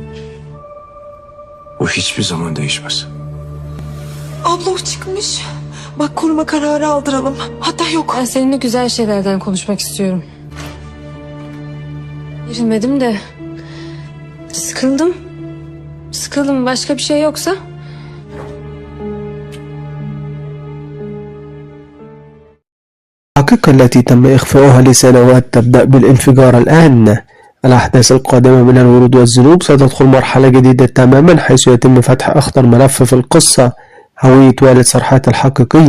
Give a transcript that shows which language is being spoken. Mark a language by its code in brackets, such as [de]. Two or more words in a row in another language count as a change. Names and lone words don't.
[tr] Bu hiçbir zaman değişmez. Abla o çıkmış. Bak koruma kararı aldıralım. Hatta yok. Ben seninle güzel şeylerden konuşmak istiyorum. Gerilmedim de sıkıldım. Sıkıldım. Başka bir şey yoksa? [ar] الحقيقة التي تم إخفاؤها لسنوات تبدأ بالانفجار الآن. الأحداث القادمة من الورود والذنوب ستدخل مرحلة جديدة تماما حيث يتم فتح أخطر ملف في القصة، هوية والد سرحات الحقيقي.